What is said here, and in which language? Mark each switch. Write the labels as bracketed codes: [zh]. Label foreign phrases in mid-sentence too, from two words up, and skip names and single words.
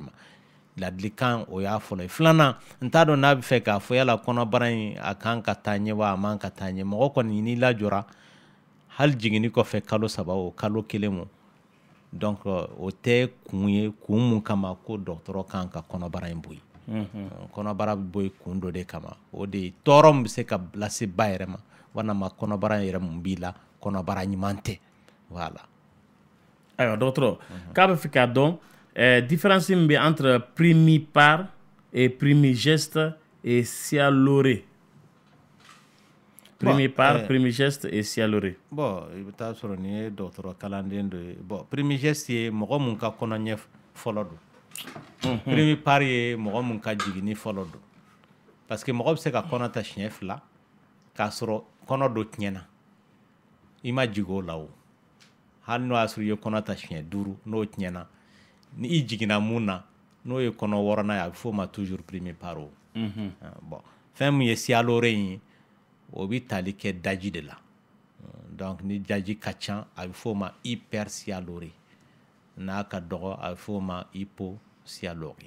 [bm] ma ladilikan o y'a fɔlɔ ye filanan n t'a dɔn n'a bɛ fɛ k'a fɔ yala kɔnɔbara in a kan ka taa ɲɛ wa a man ka taa ɲɛ mɔgɔ kɔni n'i lajɔra hali jiginni kɔfɛ kalo 3 o kalo 1 mo donc o tɛ kun ye kun mun kama ko dɔgɔtɔrɔ kan ka kɔnɔbara in bɔ yen kɔnɔbara bɛ bɔ yen kun dɔ de kama o de ye tɔɔrɔ min bɛ se ka lase ba yɛrɛ ma walama kɔnɔbara yɛrɛ mun b'i la kɔnɔbara ɲuman tɛ voilà ayiwa dɔgɔtɔrɔ k'a bɛ fɛ k'a dɔn différence min bɛ [fr] entre primipare et primigeste et sialoré [bm] primipare primigeste et sialoré bon i bɛ taa sɔrɔ nin ye dɔgɔtɔrɔ kalanden dɔ ye bon primigeste ye mɔgɔ mun ka kɔnɔɲɛ fɔlɔ don primipare ye mɔgɔ mun ka jiginni fɔlɔ don [fr] parce que [bm] mɔgɔ bɛ se ka kɔnɔ ta siɲɛ 2 k'a sɔrɔ kɔnɔ dɔ tiɲɛna i ma jigin o la o hali n'o y'a sɔrɔ i ye kɔnɔ ta siɲɛ 5 n'o tiɲɛna ni i jiginna mun na n'o ye kɔnɔ 6nan ye a bɛ f'o ma [fr] toujours primipare [bm] o bon fɛn min ye sialoré ye o bɛ tali kɛ daji de la donc ni daji ka ca a bɛ f'o ma hypersialoré n'a ka dɔgɔ a bɛ f'o ma hyposialoré